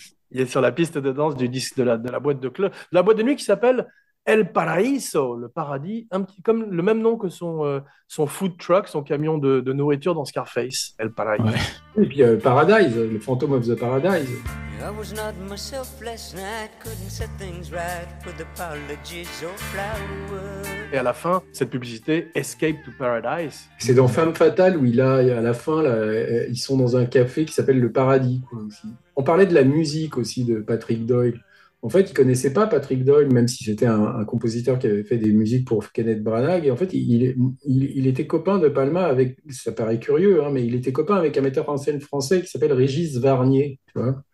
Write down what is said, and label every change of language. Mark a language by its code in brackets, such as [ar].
[fr] Il est sur la piste de danse du disque de la boîte de club, de la boîte de nuit qui s'appelle El Paraíso, le paradis, un petit, comme le même nom que son food truck, son camion de nourriture dans Scarface, El Paraíso. Ouais. Et puis Paradise, le Phantom of the Paradise. [en] I was not myself last night, couldn't set things right with apologies or flowers. [fr] Et à la fin, cette publicité, Escape to Paradise. C'est dans Femme Fatale où à la fin, là, ils sont dans un café qui s'appelle le Paradis, quoi, aussi. On parlait de la musique aussi de Patrick Doyle. En fait, il connaissait pas Patrick Doyle, même si c'était un compositeur qui avait fait des musiques pour Kenneth Branagh. Et en fait, il était copain de Palma avec, ça paraît curieux, hein, mais il était copain avec un metteur en scène français qui s'appelle Régis Varnier, tu vois.